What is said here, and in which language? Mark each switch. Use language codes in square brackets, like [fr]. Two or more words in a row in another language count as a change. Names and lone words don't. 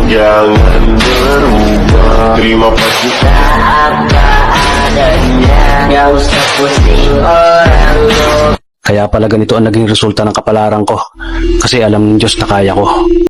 [id] Jangan berubah, terima kasih. Apa adanya, gak usah pusing orang lo. [tl] Kaya pala ganito ang naging resulta ng kapalaran ko. Kasi alam ng Diyos na kaya ko.